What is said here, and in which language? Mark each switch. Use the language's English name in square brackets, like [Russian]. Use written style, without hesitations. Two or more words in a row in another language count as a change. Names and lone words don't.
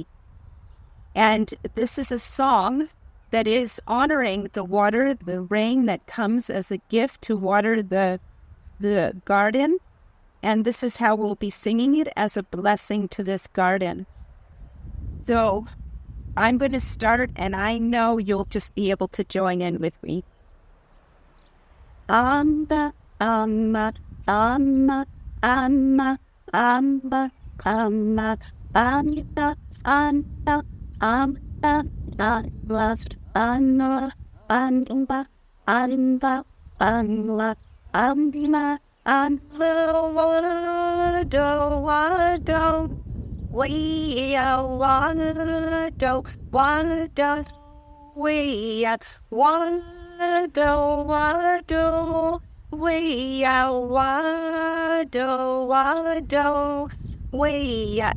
[English] And this is a song that is honoring the water, the rain that comes as a gift to water the garden. And this is how we'll be singing it as a blessing to this garden. So I'm going to start, and I know you'll just be able to join in with me. Amba, amba, amba, amba, amba, amba, amba, amba, amba, last amba, amba, amba, amba, Andina and wado, we are wado, we are wado, we are wado, we are.